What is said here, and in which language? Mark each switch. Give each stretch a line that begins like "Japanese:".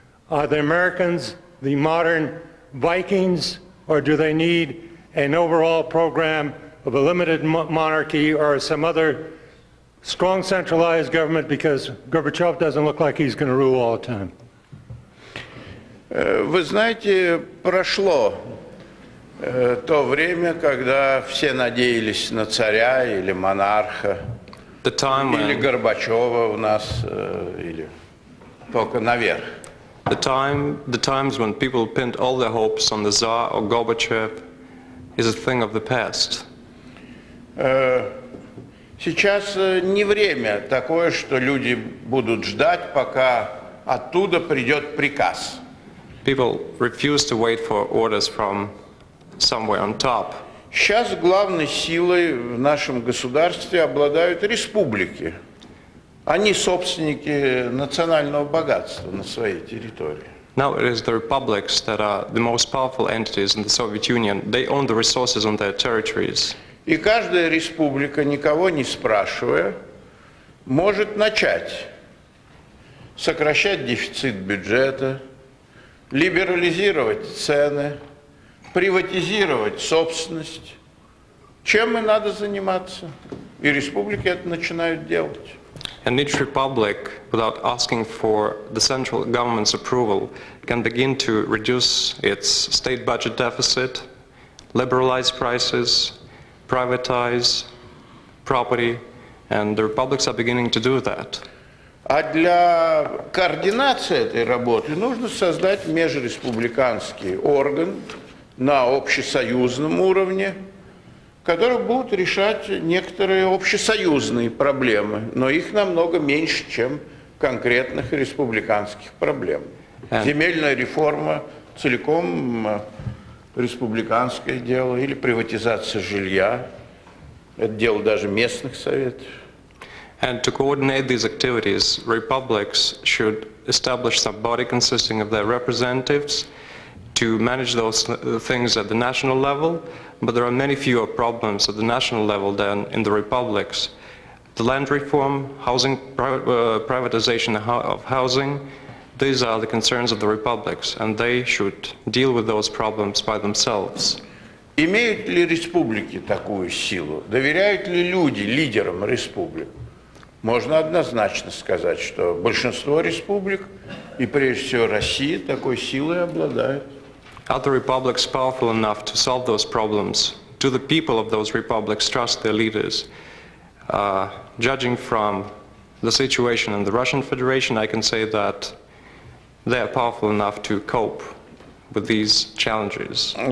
English: Are the Americans the modern Vikings, or do they need an overall program of a limited monarchy or some other strong centralized government, because Gorbachev doesn't look like he's going to rule all the time?
Russian: Вы знаете, прошло то время, когда все надеялись на царя или монарха, или Горбачева у нас, или только наверх.
English: The times when people pinned all their hopes on the Tsar or Gorbachev is a thing of the past.
Russian: Сейчас не время такое, что люди будут ждать, пока оттуда придет приказ.
English: People refuse to wait for orders from somewhere on top.
Russian: Сейчас главной силой в нашем государстве обладают республики. Они собственники национального богатства на своей территории.
English: Now it is the republics that are the most powerful entities in the Soviet Union. They own the resources on their territories.
Russian: И каждая республика, никого не спрашивая, может начать сокращать дефицит бюджета, либерализировать цены, приватизировать собственность. Чем и надо заниматься. И республики это начинают делать.
English: And each republic, without asking for the central government's approval, can begin to reduce its state budget deficit, liberalize prices, privatize property, and the republics are beginning to do that.
Russian: А для координации этой работы нужно создать межреспубликанский орган на общесоюзном уровне, которые будут решать некоторые общесоюзные проблемы, но их намного меньше, чем конкретных республиканских проблем. Земельная реформа целиком республиканское дело, или приватизация жилья, это дело даже местных советов.
English: And to coordinate these activities, republics should establish some body consisting of their representatives to manage those things at the national level, but there are many fewer problems at the national level than in the republics. The land reform, housing, privatization of housing, these are the concerns of the republics, and they should deal with those problems by themselves.
Russian: Имеют ли республики такую силу? Доверяют ли люди лидерам республик? Можно однозначно сказать, что большинство республик, и прежде всего Россия, такой силой обладает.
English: Are the republics powerful enough to solve those problems? Do the people of those republics trust their leaders? Judging from the situation in the Russian Federation, I can say that they are powerful enough to cope with these challenges.